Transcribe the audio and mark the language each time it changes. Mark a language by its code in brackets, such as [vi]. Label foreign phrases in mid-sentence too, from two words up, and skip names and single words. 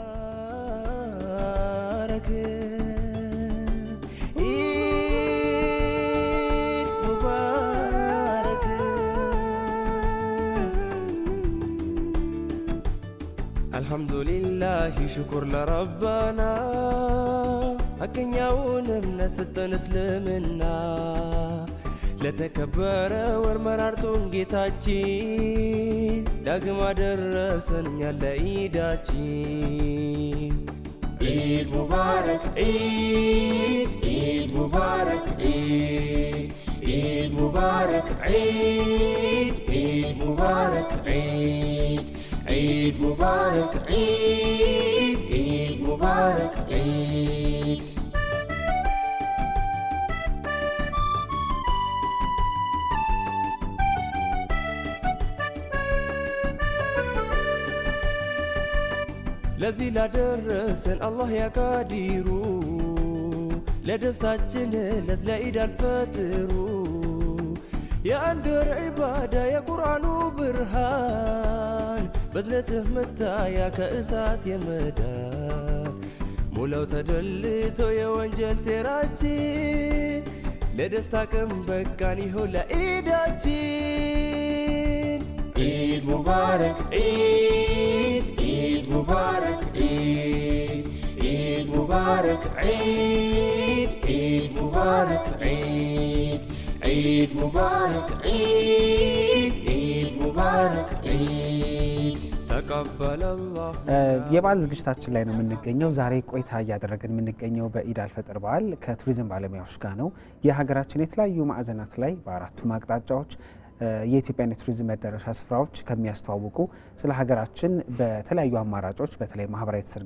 [ar] الحمد لله شكر لربنا [am] አገኛውን እምነት ሰጠን እስልምና ለተከበረ ወር መራርቶን ጌታችን ዳግም አደረሰን እኛን [ar] ለኢዳችን። عيد مبارك عيد عيد مبارك عيد عيد مبارك عيد عيد مبارك عيد عيد مبارك عيد عيد مبارك عيد። [am] ለዚህ ላደረሰን አላህ ያቃዲሩ ለደስታችን ዕለት ለኢድ አልፈጥሩ የአንድ ወር ዒባዳ የቁርአኑ ብርሃን በድለትህ መታያ ከእሳት የመዳን ሙላው ተደልቶ የወንጀል ሴራችን ለደስታ ቀን በቃን ይኸው [ar] ለኢዳችን። عيد مبارك عيد عيد مبارك عيد عيد مبارك عيد عيد مبارك عيد عيد مبارك عيد عيد مبارك عيد تقبل الله። [am] የበዓል ዝግጅታችን ላይ ነው የምንገኘው። ዛሬ ቆይታ እያደረግን የምንገኘው በኢድ አልፈጥር በዓል ከቱሪዝም ባለሙያዎች ጋር ነው። የሀገራችን የተለያዩ ማዕዘናት ላይ በአራቱም አቅጣጫዎች የኢትዮጵያን የቱሪዝም መዳረሻ ስፍራዎች ከሚያስተዋውቁ ስለ ሀገራችን በተለያዩ አማራጮች በተለይ ማህበራዊ ትስስር